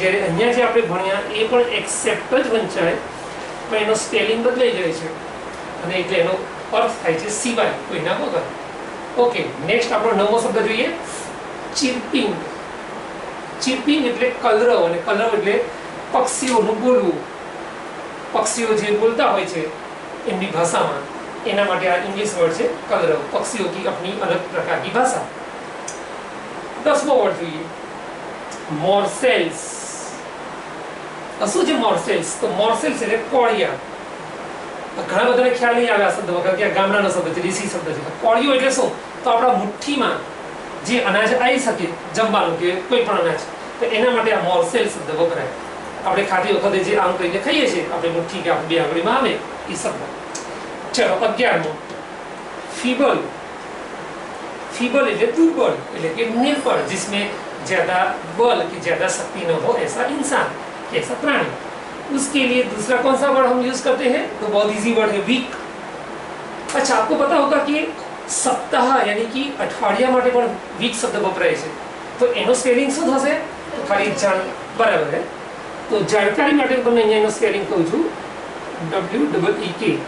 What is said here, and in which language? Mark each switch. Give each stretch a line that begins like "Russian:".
Gujarati: જ્યારે અહીંયા જે આપણે ભણ્યા એ પણ એક્સેપ્ટ જ વંચાય, પણ એનો સ્પેલિંગ બદલાઈ જાય છે અને એટલે એનો અર્થ થાય છે સિવાય, કોઈના વગર। ઓકે, નેક્સ્ટ આપણો નવો શબ્દ જોઈએ ચિર્પિંગ। ચિર્પિંગ એટલે કલરવ, અને કલરવ એટલે પક્ષીઓનું બોલવું। પક્ષીઓ જે બોલતા હોય છે એમની ભાષામાં, એના માટે આ इंग्लिश वर्ड છે कलरव।
Hindi: पक्षियों की अपनी अलग प्रकार की भाषा।
Gujarati: 10मो वर्ड જોઈએ મોર્સેલ્સ। શું છે મોર્સેલ્સ? તો મોર્સેલ્સ એટલે કોળિયા। ઘણા બધાને ખ્યાલ નહીં આવે આ શબ્દ વગર કે આ ગામડાનો શબ્દ છે, દેશી શબ્દ છે। કોળિયો એટલે શું? તો આપણા મુઠ્ઠીમાં જે અનાજ આવી શકે જમવાનું, કે કોઈ પણ અનાજ, તો એના માટે આ મોર્સેલ શબ્દ વપરાય। આપણે ખાતી વખતે જે આમ કરીને ખાઈએ છીએ, આપણે મુઠ્ઠી કે બે આંગળીમાં આવે એ શબ્દ। चलो 11मो फीबल।
Hindi: फीबल એટલે दुर्बल, એટલે કે निर्बल, जिसमें ज्यादा बल की ज्यादा शक्ति न हो, ऐसा इंसान, ऐसा प्राणी। उसके लिए दूसरा कौन सा वर्ड हम यूज करते हैं? तो बहुत इजी वर्ड है वीक। अच्छा, आपको पता होगा कि सप्ताह यानी कि अठवाडिया
Gujarati: માટે પણ વીક શબ્દ વપરાય છે, તો એનો સ્પેલિંગ શું થશે? તો ખાલી જાણ, બરાબર है। તો જાણકારી માટે હું તમને અહીંયા એનો સ્પેલિંગ કહું છું, WEEK।